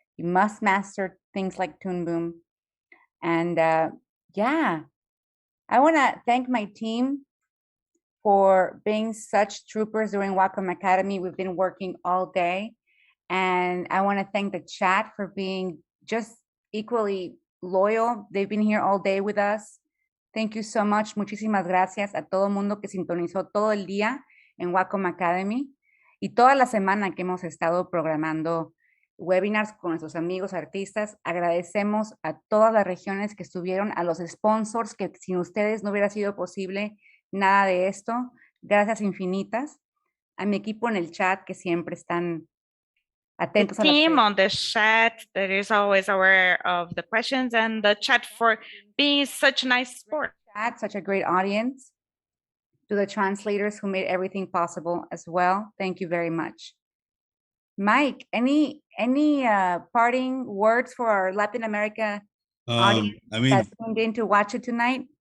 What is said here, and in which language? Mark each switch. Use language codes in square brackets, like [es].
[en] You must master things like Toon Boom. And yeah, I want to thank my team for being such troopers during Wacom Academy. We've been working all day. And I want to thank the chat for being just equally loyal. They've been here all day with us. Thank you so much. [es] Muchísimas gracias a todo mundo que sintonizó todo el día en Wacom Academy y toda la semana que hemos estado programando webinars con nuestros amigos artistas. Agradecemos a todas las regiones que estuvieron, a los sponsors, que sin ustedes no hubiera sido posible nada de esto. Gracias infinitas. A mi equipo en el chat que siempre están atentos [en] the team on the chat that is always aware of the questions, and the chat for being such a nice sport. Such a great audience. To the translators who made everything possible as well. Thank you very much. Mike, any parting words for our Latin America audience that tuned in to watch it tonight?